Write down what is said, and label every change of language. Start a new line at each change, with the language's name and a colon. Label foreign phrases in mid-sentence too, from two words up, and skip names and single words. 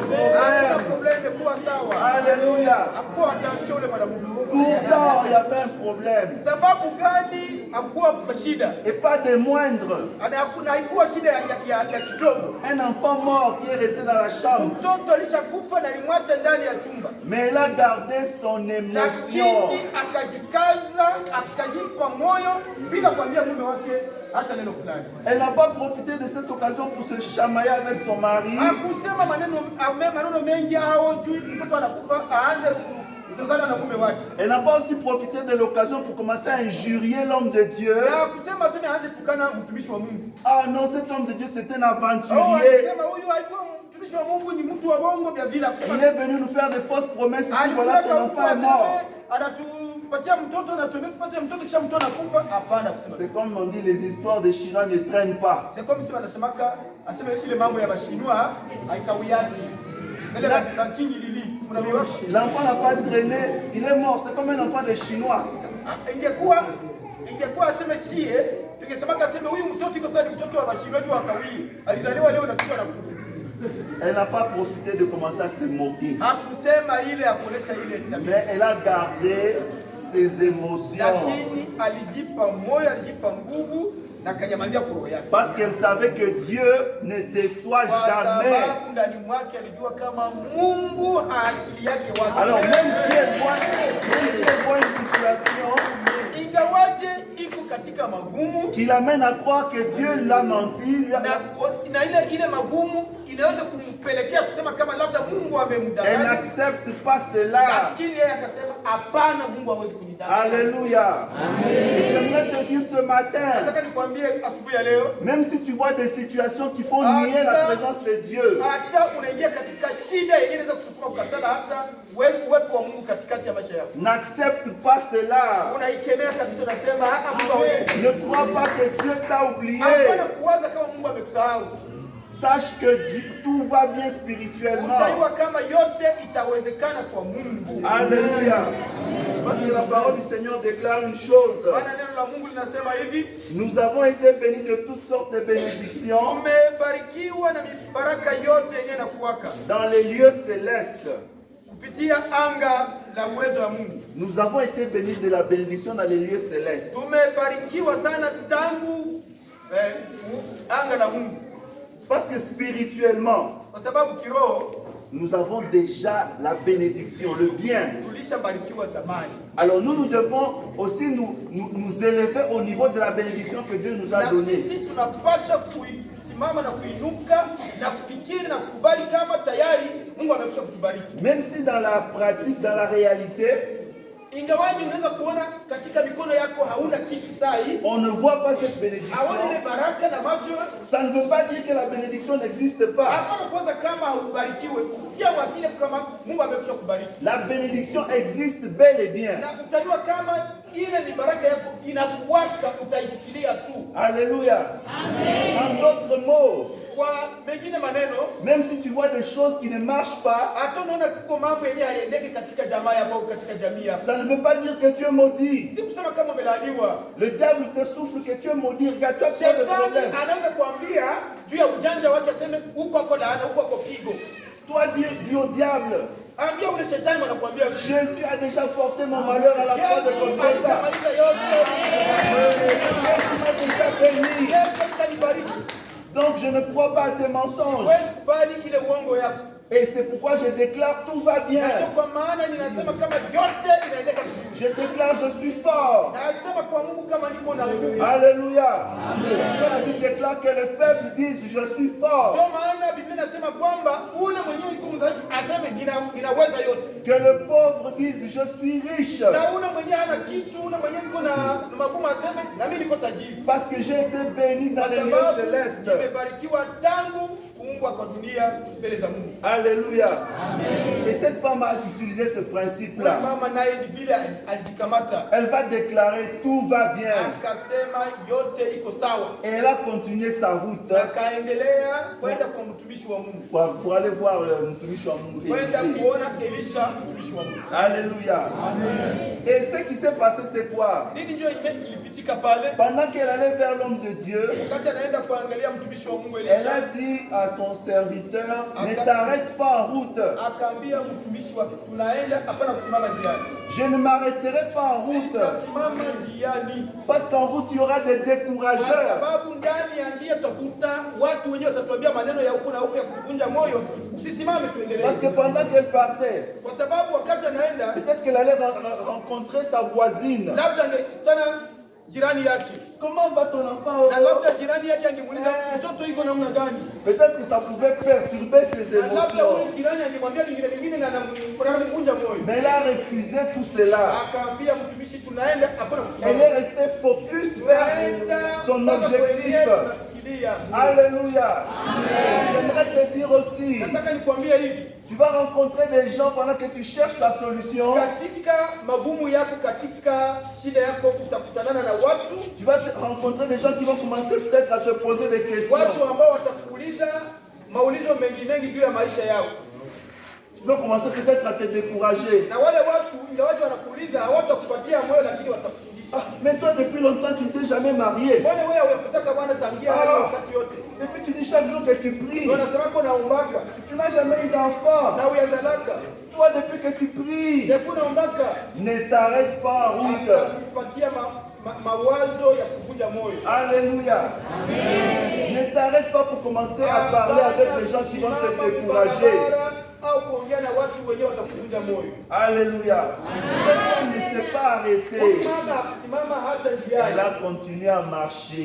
Swahili: Hakuna
French: problème.
Swahili: probleme, kuwa sawa. Alléluia. Hakuwa attention ule mwanamume.
French: Pourtant, il y avait un problème.
Swahili: Sababu gani hakuwa shida?
French: Et pas des moindres.
Swahili: Hakuna, haikuwa shida ya kidogo.
French: Un enfant mort qui est resté dans la chambre.
Swahili: Mtoto alishakufa na alimwacha ndani ya chumba.
French: Mais il a gardé son émotion.
Swahili: Lakini akajikaza, akajipa moyo bila kuambia mume wake hata neno fulani.
French: Elle n'a pas profité de cette occasion pour se chamailler avec son mari.
Swahili: Hakusema maneno mengi au juu mtoto anakufa aanze kuzozana na mume wake.
French: Elle n'a pas aussi profité de l'occasion pour commencer à injurier l'homme de Dieu.
Swahili: Na kusema sema aanze tukana mtumishi wa Mungu.
French: Ah non, cet homme de Dieu, c'est un Oh, aventurier.
Swahili: alisema huyu haikuwa mtumishi wa Mungu, ni mtu wa bongo vya vile.
French: Il est venu nous faire des fausses promesses ici, voilà son enfant est mort.
Swahili: Anatupatia mtoto na tumepatia mtoto kisha mtoto anakufa. Hapana kusema.
French: C'est comme on dit, les histoires de Chiran ne traînent pas. C'est comme si
Swahili: wanasemaka aseme ile mambo ya bashinwa haikawiaki. Ile la kingi lili. Unaelewa?
French: L'enfant n'a pas traîné, il est mort. C'est comme un enfant de Chinois.
Swahili: Ingekuwa aseme sie, tungesemaka aseme huyu mtoto iko sasa mtoto wa bashinwa wa kawii. Alizaliwa leo na kitu anakufa.
French: Elle n'a pas profité de commencer à se moquer.
Swahili: Hakusema ile ya kuonesha ile tabia.
French: Mais elle a gardé ses émotions.
Swahili: Lakini alijipa moyo, alijipa nguvu na kanyamazia kwa roho yake.
French: Parce qu'elle savait que Dieu ne déçoit jamais.
Swahili: Kwa sababu ndani mwake alijua kama Mungu haachili yake watu.
French: Alors même si elle voit une situation
Swahili: ingawaje iko katika magumu
French: qui l'amène à croire que Dieu l'a menti,
Swahili: na ile magumu inaweza kumpelekea kusema kama labda Mungu
French: elle
Swahili: amemdanganya.
French: n'accepte pas cela.
Swahili: Lakini yeye akasema hapana, Mungu hawezi kunidanganya. Alléluia.
French: J'aimerais te dire ce matin,
Swahili: Nataka nikwambie asubuhi ya leo,
French: même si tu vois des situations qui font nier la présence de Dieu,
Swahili: hata unaingia katika shida yenyewe inaweza kusukuma kukatala hata uwepo wa Mungu katikati ya maisha yako.
French: n'accepte pas cela.
Swahili: Unaikemea kabisa, unasema Mungu hawezi.
French: Ne crois pas que Dieu t'a oublié.
Swahili: Hapana kuwaza kama Mungu amekusahau.
French: Sache que tout va bien spirituellement.
Swahili: Utajua kama yote itawezekana kwa Mungu. Alléluia.
French: Parce que la parole du Seigneur déclare une chose.
Swahili: Maana neno la Mungu linasema hivi,
French: Nous avons été bénis de toutes sortes de bénédictions
Swahili: tumebarikiwa na mibaraka yote yenye nakuwaka
French: dans les lieux célestes.
Swahili: kupitia anga la uwezo wa Mungu.
French: Nous avons été bénis de la bénédiction dans les lieux célestes.
Swahili: Tumebarikiwa sana tangu anga la Mungu.
French: Parce que spirituellement,
Swahili: Kwa sababu kiroho
French: nous avons déjà la bénédiction, le bien.
Swahili: tulishabarikiwa zamani.
French: Alors nous devons aussi nous élever au niveau de la bénédiction que Dieu nous a
Swahili: Na
French: donnée.
Swahili: sisi tunapaswa kusimama na kuinuka na kufikiri na kukubali kama tayari Mungu amekwisha kutubariki.
French: Même si dans la pratique, dans la réalité,
Swahili: Ingawaje unaweza kuona katika mikono yako hauna kitu sahi,
French: on ne voit pas cette bénédiction.
Swahili: hauna ile baraka na macho,
French: Ça ne veut pas dire que la bénédiction n'existe pas.
Swahili: hapana kwanza kama haubarikiwe. Tia mwakile kama Mungu amekwisha kubariki.
French: La bénédiction existe bel et bien.
Swahili: Na utajua kama ile ni baraka yako inakuwaka, utaifikiria tu.
French: Alléluia. En d'autres mots,
Swahili: Kwa mengine maneno,
French: même si tu vois des choses qui ne marchent pas,
Swahili: hata unaona kuko mambo yenye hayaendeki katika jamaa yako au katika jamii yako,
French: ça ne veut pas dire que tu es maudit.
Swahili: si kusema kama umelaaniwa.
French: Le diable te souffle que tu es maudit. Regarde, tu as trop de Shetani problèmes.
Swahili: anaweza kuambia juu ya ujanja wake, aseme huko ako laana, huko ako pigo.
French: Toi, dis au diable,
Swahili: Ambia ule shetani wanakuambia
French: Jésus a déjà porté mon malheur à la croix de Yesu Golgotha.
Swahili: alishamaliza yote.
French: Jésus m'a déjà béni.
Swahili: Yesu alisanibariki.
French: Donc je ne crois pas à tes mensonges.
Swahili: Wewe kubali ile uongo yako.
French: Et c'est pourquoi je déclare tout va bien.
Swahili: Na ndio kwa maana ninasema kama yote inaendeka vizuri.
French: Je déclare je suis fort.
Swahili: Na nasema kwa Mungu kama niko na nguvu. Alléluia.
French: C'est pourquoi la Bible déclare que les faibles disent je suis fort.
Swahili: Ndio maana Biblia inasema kwamba ule mwenyewe yuko mdhaifu aseme ninaweza yote.
French: Que le pauvre dise je suis riche.
Swahili: Na ule mwenyewe hana kitu, ule mwenyewe yuko na magumu aseme na mimi niko tajiri.
French: Parce que j'ai été béni dans les lieux célestes.
Swahili: Nimebarikiwa tangu kuumbwa kwa dunia mbele za Mungu. Alléluia.
French: Et cette femme a utilisé ce principe-là.
Swahili: Mama naye vile alijikamata.
French: Elle va déclarer tout va bien.
Swahili: Akasema yote iko sawa.
French: Et elle a continué sa route.
Swahili: Akaendelea kwenda kwa mtumishi wa Mungu.
French: Pour aller voir le
Swahili: mtumishi wa Mungu. Kwenda kuona Elisha mtumishi wa Mungu. Alléluia. Amen.
French: Et ce qui s'est passé c'est quoi?
Swahili: Nini ndio ilipitika pale?
French: Pendant qu'elle allait vers l'homme de Dieu,
Swahili: wakati anaenda kuangalia mtumishi wa Mungu Elisha,
French: elle a dit à son serviteur, ne t'arrête pas en route.
Swahili: Akaambia mtumishi wake, tunaenda hapana kusimama njiani.
French: Je ne m'arrêterai pas en route.
Swahili: Sitasimama njiani.
French: Parce qu'en route, il y aura des décourageurs.
Swahili: Kwa sababu ndani ya njia tutakuta watu wenyewe watatuambia maneno ya huku na huku ya kuvunja moyo. Usisimame, tuendelee.
French: Parce que pendant qu'elle partait,
Swahili: kwa sababu wakati anaenda,
French: peut-être qu'elle allait rencontrer sa voisine.
Swahili: Labda angekutana jirani yake.
French: Comment va ton enfant?
Swahili: Na labda jirani yake angemuuliza mtoto yuko namna gani?
French: Peut-être que ça pouvait perturber ses émotions.
Swahili: Labda huyo jirani angemwambia lingine na anamvunja moyo.
French: Mais elle a refusé tout cela.
Swahili: Akaambia mtumishi, tunaenda hapana kusimama.
French: Elle est restée focus vers son objectif. Alléluia. J'aimerais te dire aussi,
Swahili: nataka nikwambie hivi,
French: tu vas rencontrer des gens pendant que tu cherches la solution.
Swahili: Katika magumu yako, katika shida yako utakutanana na watu.
French: Tu vas rencontrer des gens qui vont commencer peut-être à te poser des questions.
Swahili: Watu ambao watakuuliza maulizo mengi juu ya maisha yao.
French: Tu vas commencer peut-être à te décourager.
Swahili: Na wale watu wanakuuliza hawatakupatia moyo, lakini watakushindisha.
French: Ah, mais toi depuis longtemps tu ne t'es jamais marié.
Swahili: Mbona wewe hukutaka bwana tangia wakati yote?
French: Et puis tu dis chaque jour que tu pries.
Swahili: Unasema uko naombaka.
French: Tu n'as jamais eu d'enfant.
Swahili: Na uyazalaka.
French: Toi depuis que tu pries.
Swahili: Depuis unaombaka.
French: Ne t'arrête pas en route.
Swahili: Atakupatia mawazo ya kuvunja moyo. Alléluia. Amen.
French: Ne t'arrête pas pour commencer à parler avec les gens qui vont te décourager. Alléluia. Cette femme ne s'est pas arrêtée. Elle a continué à marcher.